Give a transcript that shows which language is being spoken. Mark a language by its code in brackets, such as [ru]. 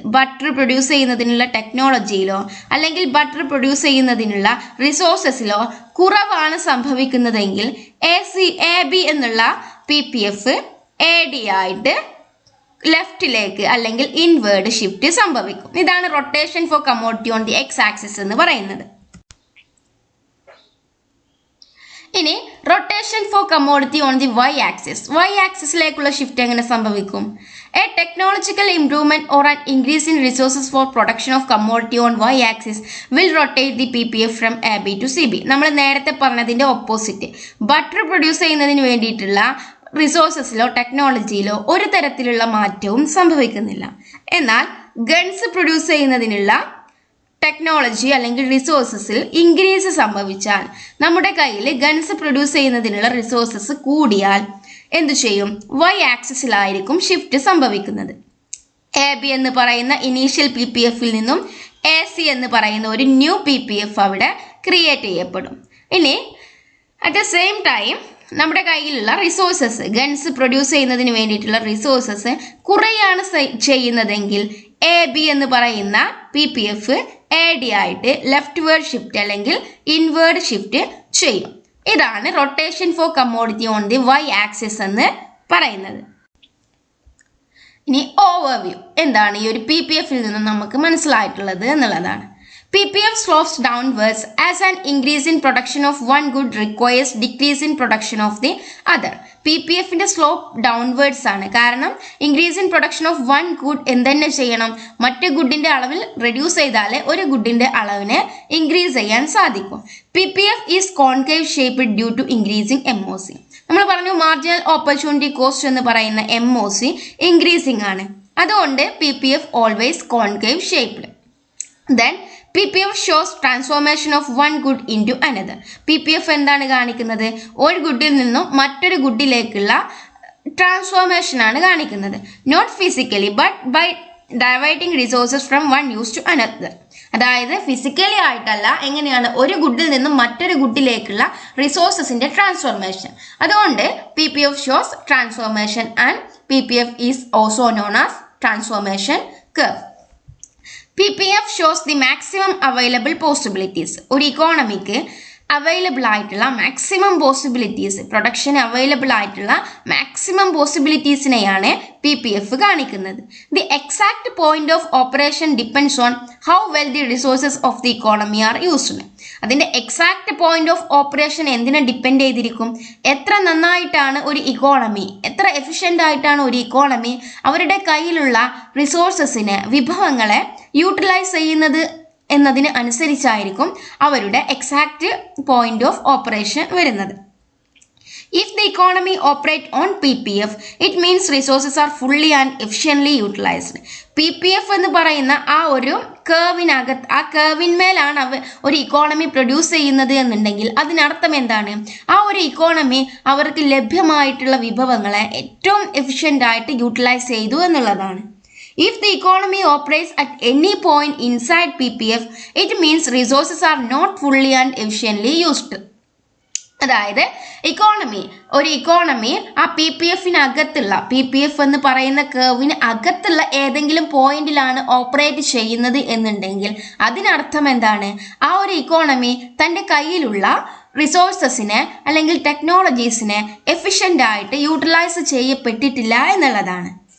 [ml] Butter produce ചെയ്യുന്നതിനുള്ള ടെക്നോളജിയിലോ അല്ലെങ്കിൽ butter produce ചെയ്യുന്നതിനുള്ള റിസോഴ്സസിലോ കുറവാണ് സംഭവിക്കുന്നതെങ്കിൽ AB എന്നുള്ള PPF AD ആയിട്ട് ലെഫ്റ്റിലേക്ക് അല്ലെങ്കിൽ ഇൻവേർഡ് ഷിഫ്റ്റ് സംഭവിക്കും. ഇതാണ് rotation four commodity on the X axis എന്ന് പറയുന്നത്. ഇനി rotation [en] Rotation for commodity on the Y axis. [ml] Y ആക്സിസിലേക്കുള്ള shift എങ്ങനെ സംഭവിക്കും? [en] A technological improvement or an increase in resources for production of commodity on y-axis will rotate the PPF from AB to CB. [ml] നമ്മൾ നേരത്തെ പറഞ്ഞതിൻ്റെ opposite. Butter produce ചെയ്യുന്നതിന് വേണ്ടിയിട്ടുള്ള റിസോഴ്സസിലോ ടെക്നോളജിയിലോ ഒരു തരത്തിലുള്ള മാറ്റവും സംഭവിക്കുന്നില്ല. എന്നാൽ ഗൺസ് പ്രൊഡ്യൂസ് ചെയ്യുന്നതിനുള്ള ടെക്നോളജി അല്ലെങ്കിൽ റിസോഴ്സസിൽ ഇൻക്രീസ് സംഭവിച്ചാൽ, നമ്മുടെ കയ്യിൽ ഗൺസ് പ്രൊഡ്യൂസ് ചെയ്യുന്നതിനുള്ള റിസോഴ്സസ് കൂടിയാൽ എന്തു ചെയ്യും? വൈ ആക്സിസിലായിരിക്കും ഷിഫ്റ്റ് സംഭവിക്കുന്നത്. എ ബി എന്ന് പറയുന്ന ഇനീഷ്യൽ പി പി എഫിൽ നിന്നും എ സി എന്ന് പറയുന്ന ഒരു ന്യൂ പി പി എഫ് അവിടെ ക്രിയേറ്റ് ചെയ്യപ്പെടും. ഇനി [en] at the same time [ml] നമ്മുടെ കയ്യിലുള്ള റിസോഴ്സസ്, ഗൺസ് പ്രൊഡ്യൂസ് ചെയ്യുന്നതിന് വേണ്ടിയിട്ടുള്ള റിസോഴ്സസ് കുറയാണ് ചെയ്യുന്നതെങ്കിൽ എ ബി എന്ന് പറയുന്ന P P F A D ആയിട്ട് ലെഫ്റ്റ് വേർഡ് ഷിഫ്റ്റ് അല്ലെങ്കിൽ ഇൻവേർഡ് ഷിഫ്റ്റ് ചെയ്യും. ഇതാണ് rotation four commodity on the Y axis എന്ന് പറയുന്നത്. ഇനി ഓവർവ്യൂ, എന്താണ് ഈ ഒരു പി പി എഫിൽ നിന്ന് നമുക്ക് മനസ്സിലായിട്ടുള്ളത് എന്നുള്ളതാണ്. [en] PPF slopes downwards as an increase in production of one good requires decrease in production of the other. [ml] PPFന്റെ slope downwards ആണ്. കാരണം [en] increase in production of one good [ml] എന്തെന്നെ ചെയ്യണം? മറ്റു ഗുഡിന്റെ അളവിൽ റെഡ്യൂസ് ചെയ്താലേ ഒരു ഗുഡിന്റെ അളവിനെ ഇൻക്രീസ് ചെയ്യാൻ സാധിക്കും. [en] PPF is concave shaped due to increasing MOC. [ml] നമ്മൾ പറഞ്ഞു മാർജിനൽ ഓപ്പർച്യൂണിറ്റി കോസ്റ്റ് എന്ന് പറയുന്ന MOC ഇൻക്രീസിങ് ആണ്. [en] അതുകൊണ്ട് PPF always concave shaped. Then PPF shows transformation of one good into another. [ml] PPF എന്താണ് കാണിക്കുന്നത്? ഒരു ഗുഡിൽ നിന്നും മറ്റൊരു ഗുഡിലേക്കുള്ള ട്രാൻസ്ഫോർമേഷൻ ആണ് കാണിക്കുന്നത്. [en] Not physically but by diverting resources from one use to another. [ml] അതായത് ഫിസിക്കലി ആയിട്ടല്ല, എങ്ങനെയാണ് ഒരു ഗുഡിൽ നിന്നും മറ്റൊരു ഗുഡിലേക്കുള്ള റിസോഴ്സസിന്റെ ട്രാൻസ്ഫോർമേഷൻ. [en] അതുകൊണ്ട് PPF shows transformation and PPF is also known as transformation curve. PPF shows the maximum available possibilities. [ml] ഒരു ഇക്കോണമിക്ക് അവൈലബിൾ ആയിട്ടുള്ള maximum possibilities, production available ആയിട്ടുള്ള മാക്സിമം പോസിബിലിറ്റീസിനെയാണ് PPF കാണിക്കുന്നത്. [en] The exact point of operation depends on how well the resources of the economy are used. [ml] അതിൻ്റെ exact point of operation എന്തിനെ depend ചെയ്തിരിക്കും? എത്ര നന്നായിട്ടാണ് ഒരു economy, എത്ര എഫിഷ്യൻ്റ് ആയിട്ടാണ് ഒരു ഇക്കോണമി അവരുടെ കയ്യിലുള്ള റിസോഴ്സസിനെ, വിഭവങ്ങളെ യൂട്ടിലൈസ് ചെയ്യുന്നത് എന്നതിന് അനുസരിച്ചായിരിക്കും അവരുടെ എക്സാക്ട് പോയിന്റ് ഓഫ് ഓപ്പറേഷൻ വരുന്നത്. [en] If the economy operate on PPF, it means resources are fully and efficiently utilized. [ml] PPF എന്ന് പറയുന്ന ആ ഒരു കേവിനകത്ത്, ആ കേവിന്മേലാണ് ഒരു ഇക്കോണമി പ്രൊഡ്യൂസ് ചെയ്യുന്നത് എന്നുണ്ടെങ്കിൽ അതിനർത്ഥം എന്താണ്? ആ ഒരു ഇക്കോണമി അവർക്ക് ലഭ്യമായിട്ടുള്ള വിഭവങ്ങളെ ഏറ്റവും എഫിഷ്യൻ്റ് ആയിട്ട് യൂട്ടിലൈസ് ചെയ്തു എന്നുള്ളതാണ്. [en] If the economy operates at any point inside PPF, it means resources are not fully and efficiently used. [ml] അതായത് ഒരു ഇക്കോണമി ആ PPFനകത്തുള്ള, PPF എന്ന് പറയുന്ന കേവിന് അകത്തുള്ള ഏതെങ്കിലും പോയിന്റിലാണ് ഓപ്പറേറ്റ് ചെയ്യുന്നത് എന്നുണ്ടെങ്കിൽ അതിനർത്ഥം എന്താണ്? ആ ഒരു ഇക്കോണമി തൻ്റെ കയ്യിലുള്ള റിസോഴ്സസിനെ അല്ലെങ്കിൽ ടെക്നോളജീസിനെ എഫിഷ്യൻ്റ് ആയിട്ട് യൂട്ടിലൈസ് ചെയ്യപ്പെട്ടിട്ടില്ല എന്നുള്ളതാണ്.